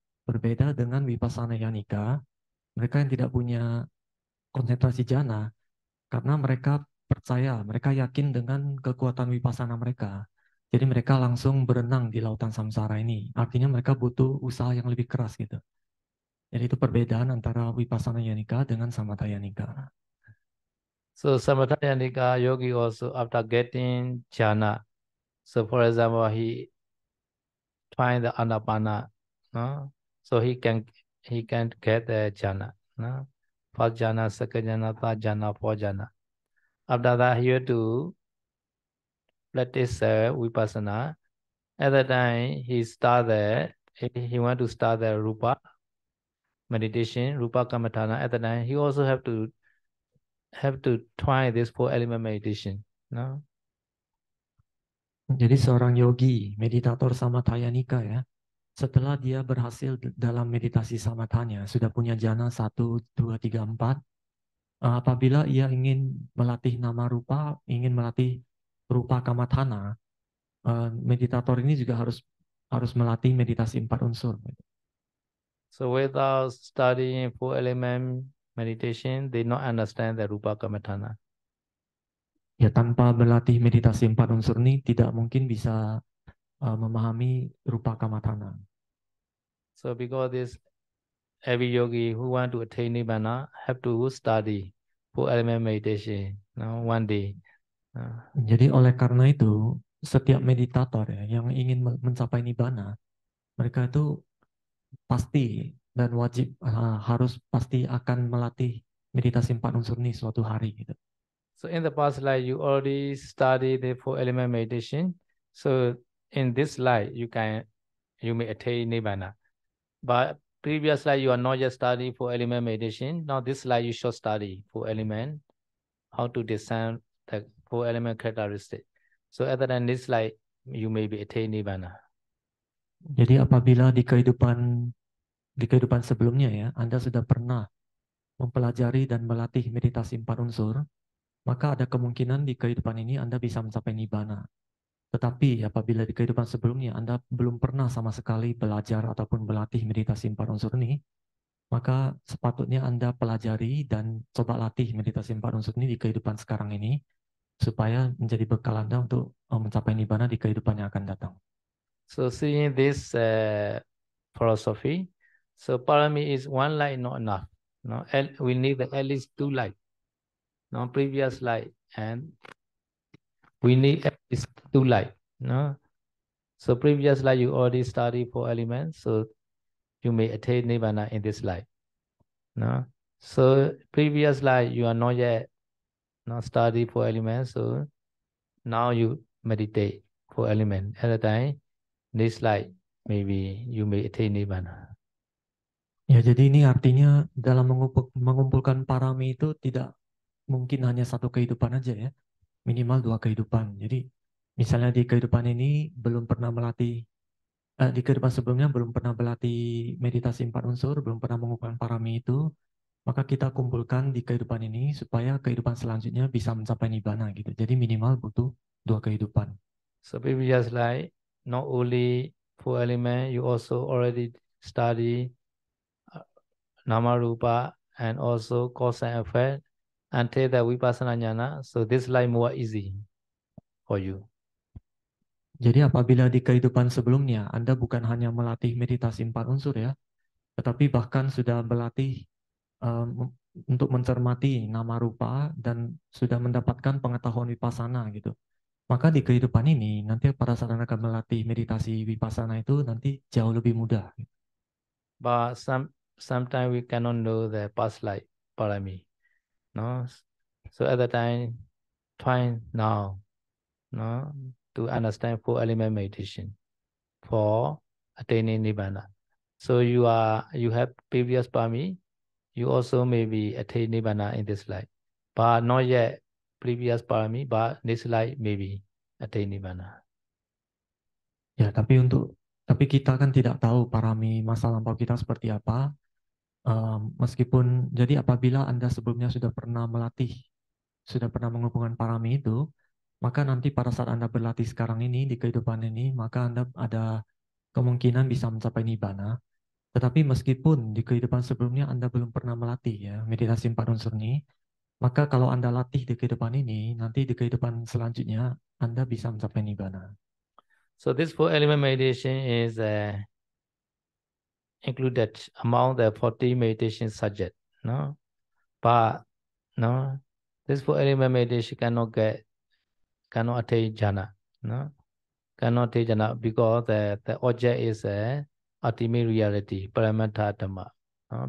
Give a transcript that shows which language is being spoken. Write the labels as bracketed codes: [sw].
[id] Berbeda dengan Vipassana Yanika, mereka yang tidak punya konsentrasi jana, karena mereka percaya, mereka yakin dengan kekuatan Vipassana mereka. Jadi mereka langsung berenang di lautan samsara ini. Artinya mereka butuh usaha yang lebih keras gitu. Jadi itu perbedaan antara Vipassana Yanika dengan Samatha Yanika. [en] So Samatha Yanika yogi also after getting jhana. So for example, he find the anapana, no? So he can get the jhana, no? First jhana, second jhana, third jhana, fourth jhana. After that, he had to practice vipassana. At that time, he want to start the rupa meditation, rupa kamatana. At that time, he also have to try this 4 element meditation, no? [id] Jadi seorang yogi, meditator Samatha Yanika ya, setelah dia berhasil dalam meditasi samathanya, sudah punya jana 1, 2, 3, 4, apabila ia ingin melatih nama rupa, ingin melatih rupa kamathana, meditator ini juga harus melatih meditasi 4 unsur. [en] So without studying 4 element meditation, they not understand the rupa kamatana. [id] Ya tanpa berlatih meditasi 4 unsur ini tidak mungkin bisa memahami rupa kamathana. [en] So because this, every yogi who want to attain nibbana have to study 4 element meditation, no, one day. [id] Jadi oleh karena itu, setiap meditator ya yang ingin mencapai nibbana, mereka itu pasti dan wajib harus pasti akan melatih meditasi 4 unsur ini suatu hari gitu. [en] So in the past life, you already studied the 4 element meditation. So in this life, you may attain nibbana. But previous life, you are not yet studying 4 element meditation. Now this life, you should study 4 element, how to discern the 4 element characteristic. So other than this life, you may be attain nibbana. [id] Jadi apabila di kehidupan sebelumnya ya, Anda sudah pernah mempelajari dan melatih meditasi 4 unsur, maka ada kemungkinan di kehidupan ini Anda bisa mencapai nibbana. Tetapi apabila di kehidupan sebelumnya Anda belum pernah sama sekali belajar ataupun berlatih meditasi 4 unsur ini, maka sepatutnya Anda pelajari dan coba latih meditasi 4 unsur ini di kehidupan sekarang ini, supaya menjadi bekal Anda untuk mencapai nibbana di kehidupan yang akan datang. [en] So seeing this philosophy, so parami is one light not enough. No, we need at least 2 light. No, previous light, and we need at least 2 light. No, so previous light you already study 4 elements, so you may attain nibbana in this life. No, so previous life you are not yet not study 4 elements, so now you meditate 4 elements at a time. This life maybe you may attain nibbana. [id] Ya, jadi ini artinya dalam mengumpulkan parami itu tidak mungkin hanya satu kehidupan aja ya. minimal 2 kehidupan. Jadi misalnya di kehidupan ini belum pernah melatih, di kehidupan sebelumnya belum pernah berlatih meditasi 4 unsur, belum pernah mengumpulkan parami itu, maka kita kumpulkan di kehidupan ini supaya kehidupan selanjutnya bisa mencapai nibbana gitu. Jadi minimal butuh 2 kehidupan. [en] So previous life, not only 4 elements, you also already study nama rupa and also cause and effect until the vipassana jnana. So this life more easy for you. [id] Jadi apabila di kehidupan sebelumnya Anda bukan hanya melatih meditasi 4 unsur ya, tetapi bahkan sudah berlatih untuk mencermati nama rupa dan sudah mendapatkan pengetahuan vipassana gitu. Maka di kehidupan ini nanti pada saat Anda akan melatih meditasi vipassana itu nanti jauh lebih mudah. [en] But sometimes we cannot know the past life parami. No? So at the time, try now, no, to understand 4 element meditation for attaining nibbana. So you have previous parami, you also maybe attain nibbana in this life, but not yet previous parami, but this life maybe attain nibbana. [id] Ya, tapi kita kan tidak tahu parami masa lampau kita seperti apa. Meskipun jadi apabila Anda sebelumnya sudah pernah melatih, sudah pernah menghubungkan parami itu, maka nanti pada saat Anda berlatih sekarang ini di kehidupan ini, maka Anda ada kemungkinan bisa mencapai nibbana. Tetapi meskipun di kehidupan sebelumnya Anda belum pernah melatih ya meditasi 4 unsur ini, maka kalau Anda latih di kehidupan ini, nanti di kehidupan selanjutnya Anda bisa mencapai nibbana. [en] So this 4 element meditation is included among the 40 meditation subject, no? But no, this 4 element meditation cannot attain jhana, no? Cannot attain jhana because the object is a ultimate reality, Paramatha Dhamma, no?